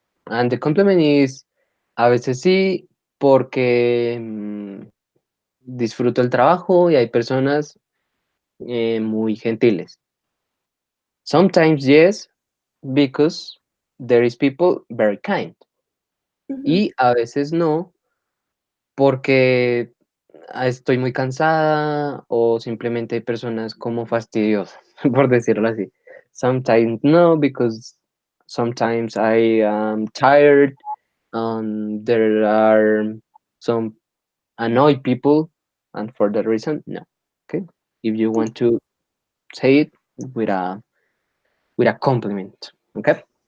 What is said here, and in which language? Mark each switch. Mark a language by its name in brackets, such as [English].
[English] And the complement is [Spanish] a veces sí porque disfruto el trabajo y hay personas muy gentiles. [English] Sometimes yes, because there is people very kind. Hmm. [Spanish] Y a veces no, porque estoy muy cansada o simplemente hay personas como fastidiosas, por decirlo así. [English] Sometimes no, because sometimes I am tired. There are some annoyed people, and for that reason, no. Okay, if you want to say it with a compliment, okay.